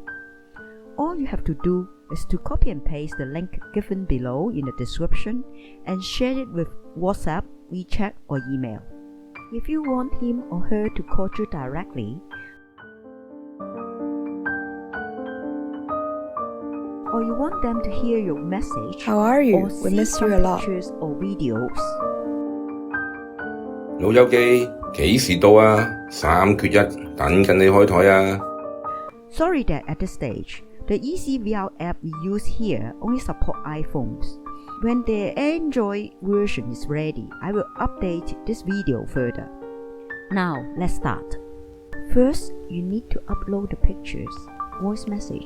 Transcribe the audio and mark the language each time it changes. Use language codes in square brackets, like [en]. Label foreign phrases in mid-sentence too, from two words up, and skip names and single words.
[en] All you have to do is to copy and paste the link given below in the description and share it with WhatsApp, WeChat or email. If you want him or her to call you directly, or you want them to hear your message, How are you? or We see miss some you a lot. pictures or videos. [yue] 老友記，幾時到啊？3缺1，等緊你開台啊！ [en] Sorry that at this stage, the EasyVR app we use here only support iPhones. When the Android version is ready, I will update this video further. Now, let's start. First, you need to upload the pictures, voice message,